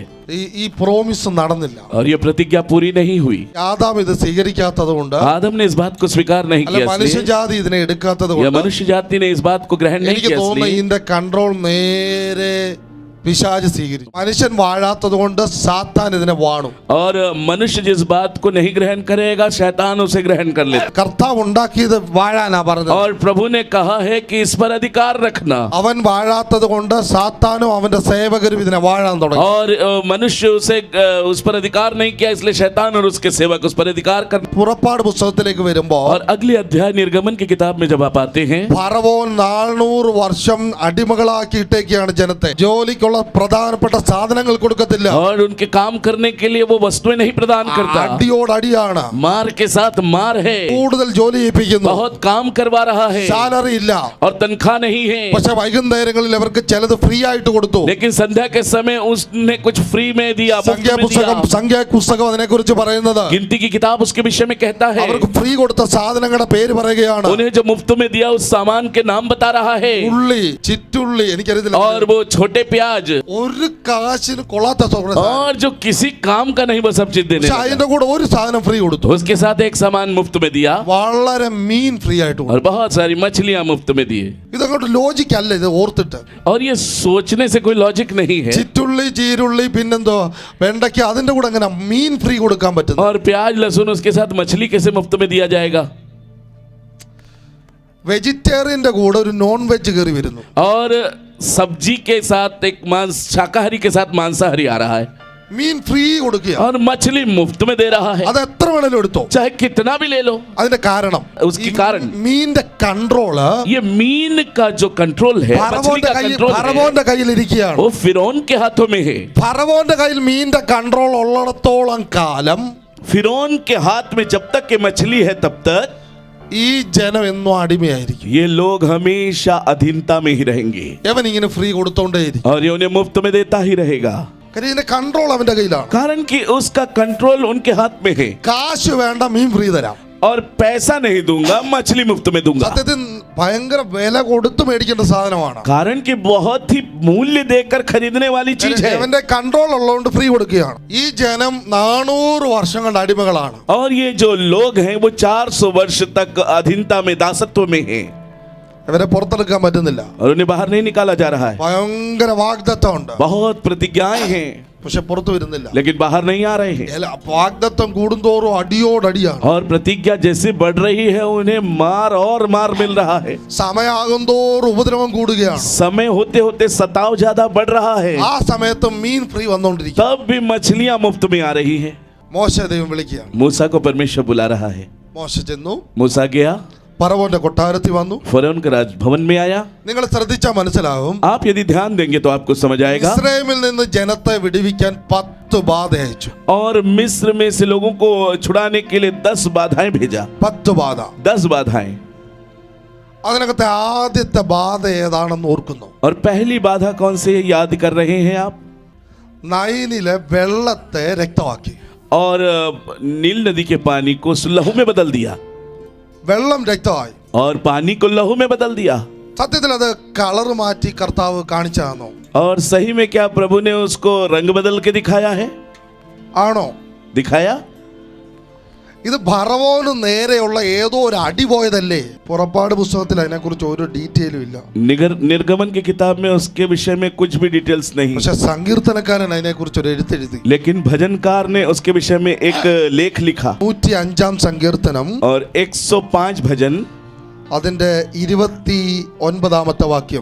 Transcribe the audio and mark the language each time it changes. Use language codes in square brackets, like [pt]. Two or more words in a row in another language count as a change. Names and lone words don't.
[ml] ഈ പ്രോമിസ് നടന്നില്ല. [hi] और ये प्रतिज्ञा पूरी नहीं हुई। [ml] ആദാം ഇത് സ്വീകരിക്കാത്തത് കൊണ്ട്, [hi] आदम ने इस बात को स्वीकार नहीं [ml] അല്ല [hi] किया इसलिए, [ml] മനുഷ്യജാതി ഇതിനെ എടുക്കാത്തത് [hi] या [ml] കൊണ്ട് [hi] मनुष्य जाति ने इस बात को ग्रहण नहीं [ml] എനിക്ക് [hi] किया [ml] തോന്നുന്നു [hi] इसलिए, [ml] ഇതിന്റെ കൺട്രോൾ നേരെ പിശാച് സ്വീകരിച്ചു. മനുഷ്യൻ വാഴാത്തത് കൊണ്ട് സാത്താൻ ഇതിനെ വാണു. [hi] और मनुष्य जिस बात को नहीं ग्रहण करेगा शैतान उसे ग्रहण कर लेता. [ml] കർത്താവ് ഉണ്ടാക്കിയത് വാഴാനാ പറഞ്ഞത്. [hi] और प्रभु ने कहा है कि इस पर अधिकार रखना. [ml] അവൻ വാഴാത്തത് കൊണ്ട് സാത്താനും അവന്റെ സേവകരും ഇതിനെ വാഴാൻ തുടങ്ങി. [hi] और मनुष्य उसे उस पर अधिकार नहीं किया, इसलिए शैतान और उसके सेवक उस पर अधिकार कर. [ml] പുറപ്പാട് പുസ്തകത്തിലേക്ക് വരുമ്പോൾ [hi] और अगली अध्याय निर्गमन की किताब में जब आप आते हैं, [ml] ഫറവോൻ 400 വർഷം അടിമകളാക്കിയിട്ടേക്കാണ് ജനത്തെ. ജോലിക്കുള്ള പ്രധാനപ്പെട്ട സാധനങ്ങൾ കൊടുക്കത്തില്ല. [hi] और उनके काम करने के लिए वो वस्तुएं नहीं प्रदान करता. [ml] അടിയോടടിയാണ്. [hi] मार के साथ मार है. [ml] കൂടുതൽ ജോലി ചെയ്യിപ്പിക്കുന്നു. [hi] बहुत काम करवा रहा है. [ml] സാലറി ഇല്ല. [hi] और तनख्वाह नहीं है. [ml] പക്ഷെ വൈകുന്നേരങ്ങളിൽ അവർക്ക് ചിലത് ഫ്രീ ആയിട്ട് കൊടുത്തു. [hi] लेकिन संध्या के समय उसने कुछ फ्री में दिया, मुफ्त में दिया. [ml] സംഖ്യാപുസ്തകം അതിനെക്കുറിച്ച് പറയുന്നത് [hi] गिनती की किताब उसके विषय में कहता है. [ml] അവർക്ക് ഫ്രീ കൊടുത്ത സാധനങ്ങളുടെ പേര് പറയുകയാണ്. [hi] उन्हें जो मुफ्त में दिया उस सामान के नाम बता रहा है. [ml] ഉള്ളി, ചിറ്റുള്ളി, എനിക്കറിയത്തില്ല. [hi] और वो छोटे प्याज, [ml] ഒരു കാശിന് കൊള്ളാത്ത [hi] और जो किसी काम का नहीं वो सब चीज देने [ml] പക്ഷെ [hi] लगा. [ml] അതിന്റെ കൂടെ ഒരു സാധനം ഫ്രീ കൊടുത്തു. [hi] उसके साथ एक सामान मुफ्त में दिया [ml] വളരെ മീൻ ഫ്രീ ആയിട്ട് കൊടുത്തു. [hi] और बहुत सारी मछलियां मुफ्त में दिए. [ml] ഇതങ്ങോട്ട് ലോജിക് അല്ല ഇത് ഓർത്തിട്ട്. [hi] और ये सोचने से कोई लॉजिक नहीं है. [ml] ചിറ്റുള്ളി, ചീരുള്ളി, പിന്നെന്തോ വെണ്ടയ്ക്ക, അതിന്റെ കൂടെ അങ്ങനെ മീൻ ഫ്രീ കൊടുക്കാൻ പറ്റും. [hi] और प्याज लहसुन उसके साथ मछली कैसे मुफ्त में दिया जाएगा? [ml] വെജിറ്റേറിയന്റെ കൂടെ ഒരു [en] non veg curry [ml] വരുന്നു. [hi] और सब्जी के साथ एक मांस, शाकाहारी के साथ मांसाहारी आ रहा है. [ml] മീൻ ഫ്രീ കൊടുക്കുക. [hi] और मछली मुफ्त में दे रहा है. [ml] അത് എത്ര വേണേലും എടുത്തോ. [hi] चाहे कितना भी ले लो. [ml] അതിന്റെ കാരണം [hi] उसकी कारण [ml] മീനിന്റെ കൺട്രോള് [hi] ये मीन का जो कंट्रोल है, मछली का कंट्रोल है, [ml] ഫറവോന്റെ കയ്യിൽ ഇരിക്കുകയാണ്. [hi] वो फिरौन के हाथों में है. [ml] ഫറവോന്റെ കയ്യിൽ മീനിന്റെ കൺട്രോൾ ഉള്ളിടത്തോളം കാലം [hi] फिरौन के हाथ में जब तक के मछली है तब तक [ml] ഈ ജനം എന്നും അടിമയായിരിക്കും. [hi] ये लोग हमेशा अधीनता में ही रहेंगे. [ml] അവൻ ഇങ്ങനെ ഫ്രീ കൊടുത്തോണ്ടേയിരിക്കും. [hi] और ये उन्हें मुफ्त में देता ही रहेगा. [ml] കാര്യം ഇതിന്റെ കൺട്രോൾ അവന്റെ കയ്യിലാണ്. [hi] कारण कि उसका कंट्रोल उनके हाथ में है. [ml] കാശ് വേണ്ട, മീൻ ഫ്രീ തരാം. [hi] और पैसा नहीं दूंगा, मछली मुफ्त में दूंगा. [ml] സത്യത്തിൽ ഭയങ്കര വില കൊടുത്ത് മേടിക്കേണ്ട സാധനമാണ്. [hi] कारण कि बहुत ही मूल्य देकर खरीदने वाली चीज है. [ml] അവന്റെ കൺട്രോൾ ഉള്ളതുകൊണ്ട് ഫ്രീ കൊടുക്കുകയാണ്. ഈ ജനം 400 വർഷം കൊണ്ട് അടിമകളാണ്. [hi] और ये जो लोग हैं वो 400 वर्ष तक अधीनता में, दासत्व में हैं. [ml] ഇവരെ പുറത്തെടുക്കാൻ പറ്റുന്നില്ല. [hi] और उन्हें बाहर नहीं निकाला जा रहा है. [ml] ഭയങ്കര വാഗ്ദത്തം ഉണ്ട്. [hi] बहुत प्रतिज्ञाएं हैं [ml] പക്ഷെ പുറത്തു വരുന്നില്ല. [hi] लेकिन बाहर नहीं आ रहे हैं. [ml] വാഗ്ദത്തം കൂടുന്തോറും അടിയോടടിയാണ്. [hi] और प्रतिज्ञा जैसे बढ़ रही है उन्हें मार और मार मिल रहा है. [ml] സമയമാകും തോറും ഉപദ്രവം കൂടുകയാണ്. [hi] समय होते होते सताव ज्यादा बढ़ रहा है. [ml] ആ സമയത്ത് മീൻ ഫ്രീ വന്നുകൊണ്ടിരിക്കും. [hi] तब भी मछलियां मुफ्त में आ रही हैं. [ml] മോശ ദൈവം വിളിക്കുകയാണ്. [hi] मूसा को परमेश्वर बुला रहा है. [ml] മോശ ചെന്നു, [hi] मूसा गया, [ml] ഫറവോന്റെ കൊട്ടാരത്തിൽ വന്നു. [hi] फरौन के राजभवन में आया. [ml] നിങ്ങൾ ശ്രദ്ധിച്ചാൽ മനസ്സിലാവും. [hi] आप यदि ध्यान देंगे तो आपको समझ आएगा. [ml] ഇസ്രായേലിൽ നിന്ന് ജനത്തെ വിടുവിക്കാൻ 10 ബാധ അയച്ചു. [hi] और मिस्र में से लोगों को छुड़ाने के लिए 10 बाधाएं भेजा. [ml] 10 ബാധ. [hi] 10 बाधाएं. [ml] അതിനകത്തെ ആദ്യത്തെ ബാധ ഏതാണെന്ന് ഓർക്കുന്നു. [hi] और पहली बाधा कौन सी है याद कर रहे हैं आप? [ml] നൈനിലെ വെള്ളത്തെ രക്തമാക്കി. [hi] और नील नदी के पानी को लहू में बदल दिया. [ml] വെള്ളം രക്തമായി. [hi] और पानी को लहू में बदल दिया. [ml] സത്യത്തിൽ അത് കളർ മാറ്റി കർത്താവ് കാണിച്ചാണോ? [hi] और सही में क्या प्रभु ने उसको रंग बदल के दिखाया है? [ml] ആണോ? [hi] दिखाया. [ml] ഇത് ഫറവോന് നേരെയുള്ള ഏതോ ഒരു അടി പോയതല്ലേ? പുറപ്പാട് പുസ്തകത്തിൽ അതിനെക്കുറിച്ച് ഒരു ഡീറ്റെയിലും ഇല്ല. [hi] निर्गमन की किताब में उसके विषय में कुछ भी डिटेल्स नहीं. [ml] പക്ഷെ സങ്കീർത്തനക്കാരൻ അതിനെക്കുറിച്ച് ഒരു എഴുത്തെഴുതി. [hi] लेकिन भजनकार ने उसके विषय में एक लेख लिखा. [ml] 105 സങ്കീർത്തനം [hi] और 105 भजन, [ml] അതിന്റെ 29ാമത്തെ വാക്യം,